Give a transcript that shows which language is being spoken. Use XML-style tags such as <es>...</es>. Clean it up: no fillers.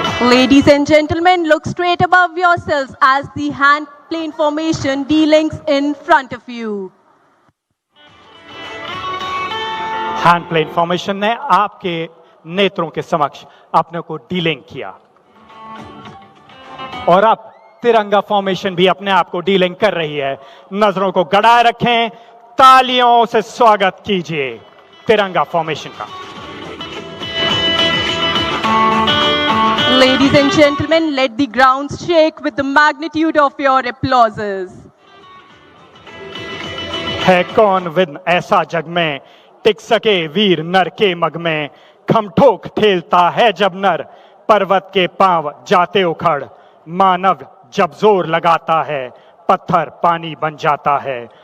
<en>Ladies and gentlemen, look straight above yourselves as the hand plane formation D-links in front of you.</en> <hi>Hand plane formation ने आपके नेत्रों के समक्ष अपने को डीलिंक किया और अब तिरंगा फॉर्मेशन भी अपने आप को डीलिंक कर रही है। नजरों को गड़ाए रखें, तालियों से स्वागत कीजिए तिरंगा फॉर्मेशन का।</hi> <en>Ladies and gentlemen, let the ground shake with the magnitude of your applauses.</en> <hi>है कौन विन ऐसा जग में, टिक सके वीर नर के मग में। खम ठोक ठेलता है जब नर, पर्वत के पांव जाते उखड़। मानव जब जोर लगाता है, पत्थर पानी बन जाता है।</hi>